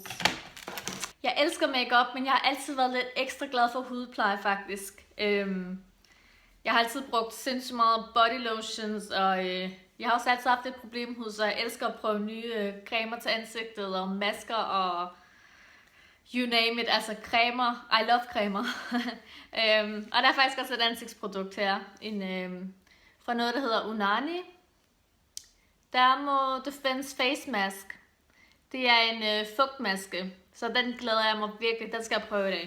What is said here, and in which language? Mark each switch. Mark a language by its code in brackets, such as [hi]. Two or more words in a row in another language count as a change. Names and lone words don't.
[da] Jeg elsker makeup, men jeg har altid været lidt ekstra glad for hudpleje faktisk. Jeg har altid brugt sindssygt meget [en] body lotions, [da] og jeg har også altid haft et problemhud, så jeg elsker at prøve nye cremer til ansigtet og masker og [en] you name it, [da] altså cremer. [en] I love cremer. [da] Og der er faktisk også et ansigtsprodukt her, fra noget, der hedder Unani. Dermo Defense Face Mask. Det er en fugtmaske, så den glæder jeg mig virkelig, den skal jeg prøve i dag.